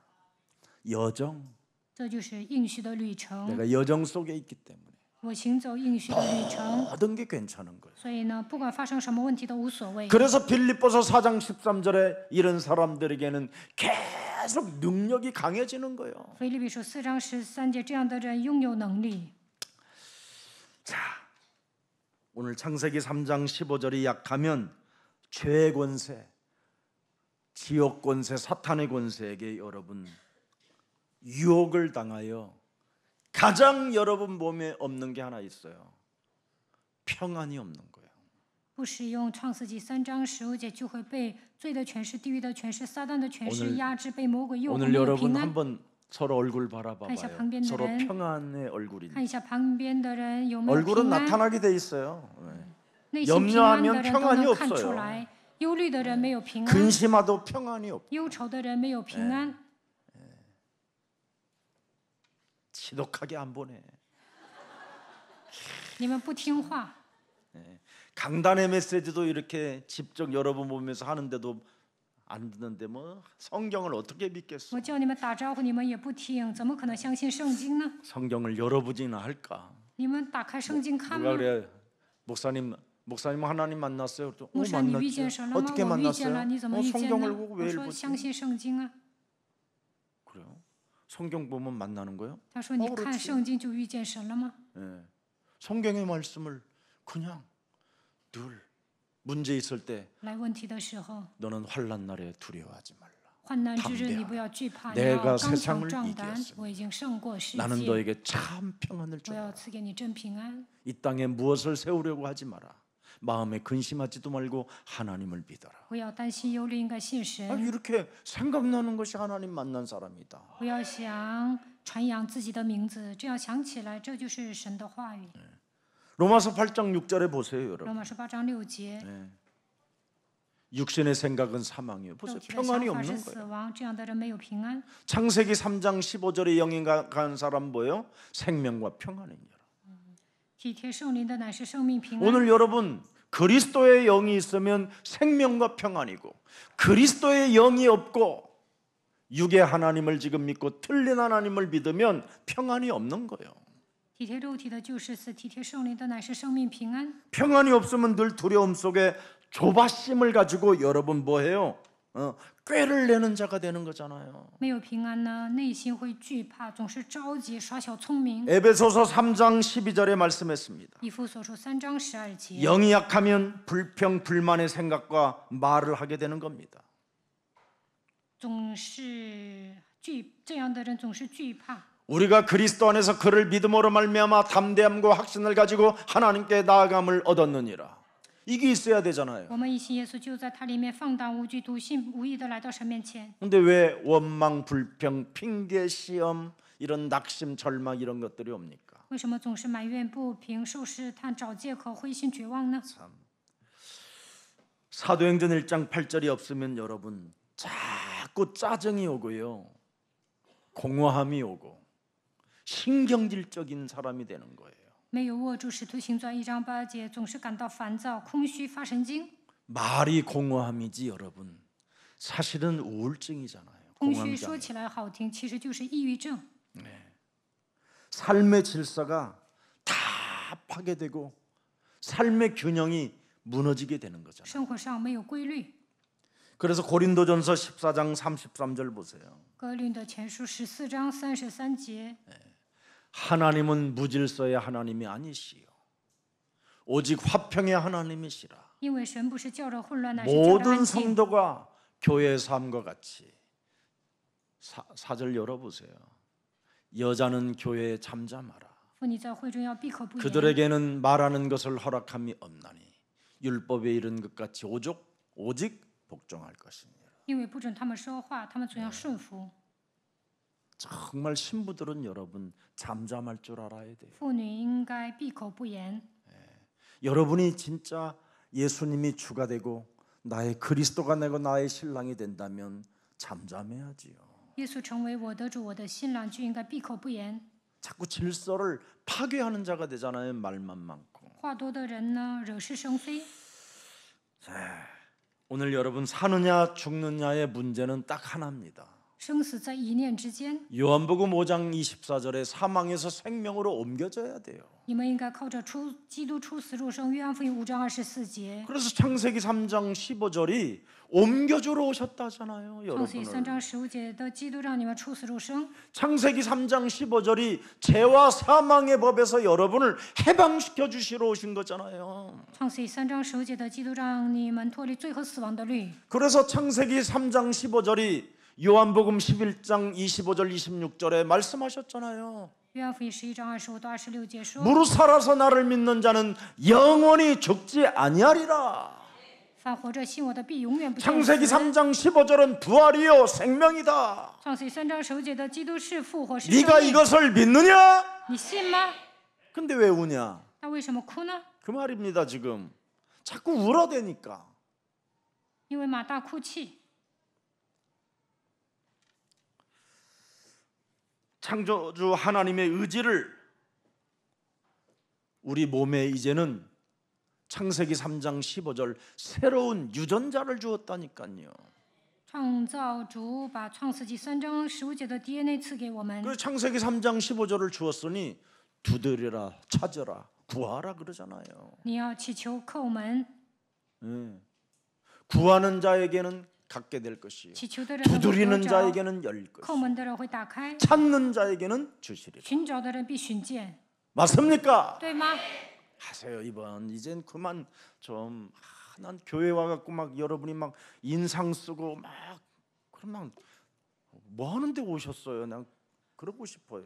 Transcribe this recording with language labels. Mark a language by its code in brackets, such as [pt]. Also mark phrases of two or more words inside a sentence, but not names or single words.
[ko] 여정. [zh] 这就是应许的旅程。 [ko] 내가 여정 속에 있기 때문에 [zh] 我行走应许的旅程， [ko] 모든 게 괜찮은 거예요. [zh] 所以呢，不管发生什么问题都无所谓。 [ko] 그래서 빌립보서 4장 13절에 이런 사람들에게는 계속 능력이 강해지는 거예요. [zh] 腓立比书4章13节，这样的人拥有能力。 [ko] 오늘 창세기 3장 15절이 약하면 죄의 권세, 지옥 권세, 사탄의 권세에게 여러분 유혹을 당하여 가장 여러분 몸에 없는 게 하나 있어요. 평안이 없는 거예요. [zh] 不使用创世纪3章15节，就会被罪的权势、地狱的权势、撒旦的权势 [ko] 오늘 [zh] 压制，被魔鬼诱惑， [ko] 오늘 [zh] 没有 [ko] 여러분 [zh] 平安。 [ko] 한번 서로 얼굴 바라봐봐요. 가이사 방변들은 서로 평안의 얼굴인데 [zh] 看一下旁边的人有没有 [ko] 얼굴은 [zh] 平安， [ko] 나타나게 돼 있어요. [zh] 内心平安的 [ko] 염려하면 [zh] 人都 [ko] 평안이 [zh] 能看 [ko] 없어요. [zh] 出来。忧虑的人没有平安， [ko] 근심하도 평안이 없고 [zh] 忧愁的人没有平安。 [ko] 지독하게 안 보내. [zh] 你们不听话， [ko] 강단의 메시지도 이렇게 직접 여러분 보면서 하는데도 안 듣는데 뭐 성경을 어떻게 믿겠어? [zh] 我叫你们打招呼，你们也不听，怎么可能相信圣经呢？ [ko] 성경을 열어보지나 할까? [zh] 你们打开圣经看 [ko] 누가 [zh] 吗？ [ko] 그래? 목사님 하나님 만났어요? 또, [zh] 牧师，你遇见 [ko] 만났죠. [zh] 神了吗？ [ko] 어떻게 [zh] 我遇见 [ko] 만났어요? [zh] 了，你怎么遇见 [ko] 성경을 [zh] 呢？ [ko] 보고 [zh] 我 [ko] 왜 [zh] 说 [ko] 읽었지? [zh] 相信圣经啊。 [ko] 그래요? 성경 보면 만나는 거예요? [zh] 他说：“你 [ko] 그렇지 [zh] 看圣经就遇见神了吗？ [ko] 예. 성경의 말씀을 그냥 늘 문제 있을 때 [zh] 来问题的时候， [ko] 너는 환난 날에 두려워하지 말라. [zh] 患难之日你不要惧怕，你 [ko] 내가 [zh] 要刚 [ko] 세상을 [zh] 强壮胆 [ko] 이겼습니다 。 [zh] 我已经胜过世 [ko] 나는 [zh] 界， [ko] 너에게 참 평안을 [zh] 我要 [ko] 주라. [zh] 赐给你真平安。 [ko] 이 땅에 무엇을 세우려고 하지 마라. 마음에 근심하지도 말고 하나님을 믿어라. [zh] 不要担心忧虑，应该信 [ko] 아, [zh] 神。 [ko] 이렇게 생각나는 것이 하나님 만난 사람이다. [zh] 不要想传扬自己的名字，这样想起来，这就是神的话语。 [ko] 로마서 8장 6절에 보세요, [zh] 罗 [ko] 여러분. [zh] 马书8章6节， [ko] 육신의 생각은 사망이에요. [zh] 肉 [ko] 보세요. [zh] 体的 [ko] 평안이 [zh] 想法是 [ko] 없는 [zh] 死 [ko] 거예요. [zh] 亡，这样的人没有平安。 [ko] 창세기 3장 15절에 영이 간 사람 뭐예요? 생명과 평안이니라. [zh] 体贴圣灵的乃是生命平安。 [ko] 오늘 여러분 그리스도의 영이 있으면 생명과 평안이고 그리스도의 영이 없고 육의 하나님을 지금 믿고 틀린 하나님을 믿으면 평안이 없는 거예요. [zh] 体贴肉体的就是死，体贴圣灵的乃是生命平安。 [ko] 평안이 없으면 늘 두려움 속에 조바심을 가지고 여러분 뭐해요? 꾀를 내는 자가 되는 거잖아요. [zh] 没有平安呢，内心会惧怕，总是着急，耍小聪明。 [ko] 에베소서 3장 12절에 말씀했습니다. [zh] 以弗所书3章12节， [ko] 영이 약하면 불평 불만의 생각과 말을 하게 되는 겁니다. [zh] 总是这样的人总是惧怕。 [ko] 우리가 그리스도 안에서 그를 믿음으로 말미암아 담대함과 확신을 가지고 하나님께 나아감을 얻었느니라. 이게 있어야 되잖아요. [zh] 我们一信耶稣，就在他里面放胆无惧、笃信无疑的来到神面前。 [ko] 근데 왜 원망, 불평, 핑계, 시험 이런 낙심, 절망 이런 것들이 옵니까? [zh] 为什么总是埋怨不平、受试探、找借口、灰心绝望呢？ [ko] 사도행전 1장 8절이 없으면 여러분 자꾸 짜증이 오고요. 공허함이 오고 신경질적인 사람이 되는 거예요. [zh] 没有握住使徒行传1章8节，总是感到烦躁、空虚、发神经。 [ko] 말이 공허함이지 여러분. 사실은 우울증이잖아요. [zh] 空虚说 [ko] 공황장. [zh] 起来好听，其实就是抑郁症。 [ko] 삶의 질서가 다 파괴되고 삶의 균형이 무너지게 되는 거잖아요. [zh] 生活上没有规律。 [ko] 그래서 고린도전서 14장 33절 보세요. [zh] 哥林的前书14章33节， [ko] 하나님은 무질서의 하나님이 아니시요 오직 화평의 하나님이시라. [zh] 因为神不是叫人混乱，乃是叫人 [ko] 모든 [zh] 安静。 [ko] 성도가 교회의 삶과 같이 4절 열어보세요. 여자는 교회에 잠잠하라. [zh] 妇女在会中要闭口不言， [ko] 그들에게는 말하는 것을 허락함이 없나니 율법에 이른 것 같이 오직 복종할 것이니라. [zh] 因为不准他们说话，他们总要顺服。 [ko] 정말 신부들은 여러분 잠잠할 줄 알아야 돼요. [zh] 妇女应该闭口不言。 [ko] 여러분이 진짜 예수님이 주가 되고 나의 그리스도가 되고 나의 신랑이 된다면 잠잠해야지요. [zh] 耶稣成为我的主，我的新郎，就应该闭口不言。 [ko] 자꾸 질서를 파괴하는 자가 되잖아요. 말만 많고. [zh] 话多的人呢，惹是生非。 [ko] 오늘 여러분 사느냐 죽느냐의 문제는 딱 하나입니다. [zh] 生死在一念之间， [ko] 요한복음 5장 24절에 사망에서 생명으로 옮겨져야 돼요. [zh] 你们应该靠着基督出死入生。约翰福音5章24节， [ko] 그래서 창세기 3장 15절이 옮겨주러 오셨다잖아요. [zh] 创世记3 [ko] 여러분을. [zh] 章15节的基督让你们出死入生。 [ko] 창세기 3장 15절이 죄와 사망의 법에서 여러분을 해방시켜 주시러 오신 거잖아요. [zh] 创世记3章15节的基督让你们脱离罪和死亡的律。 [ko] 그래서 창세기 3장 15절이 요한복음 11장 25절 26절에 말씀하셨잖아요. [zh] 约翰福音11章25到26节说， [ko] 무릇 살아서 나를 믿는 자는 영원히 죽지 아니하리라. [zh] 凡活着信我的必永远不见 [ko] 창세기 [zh] 死。 [ko] 3장 15절은 부활이요 생명이다. [zh] 创世记3章15节的基督是复活是 [ko] 네가 [zh] 生命， [ko] 이것을 믿느냐? [zh] 你信吗？ [ko] 근데 왜 우냐? [zh] 那为什么哭呢？ [ko] 그 말입니다. 지금 자꾸 울어대니까. [zh] 因为马大哭泣。 [ko] 창조주 하나님의 의지를 우리 몸에 이제는 창세기 3장 15절 새로운 유전자를 주었다니까요. [zh] 创造主把创世纪3章15节的 DNA 赐给我们， [ko] 그 창세기 3장 15절을 주었으니 두드려라 찾아라 구하라 그러잖아요. [zh] 你要祈求叩门， [ko] 구하는 자에게는 갖게 될 것이요 [zh] 祈求的人会得 [ko] 두드리는 [zh] 着， [ko] 자에게는 열 [zh] 叩 [ko] 것이요 [zh] 门的人会打开， [ko] 찾는 자에게는 주시리라. [zh] 寻找的人必寻见， [ko] 맞습니까? [zh] 对吗？ [ko] 하세요. 이번 이젠 그만 좀 난 교회 와갖고 막 여러분이 막 인상 쓰고 막 그러면 뭐 하는데 오셨어요? 난 그러고 싶어요.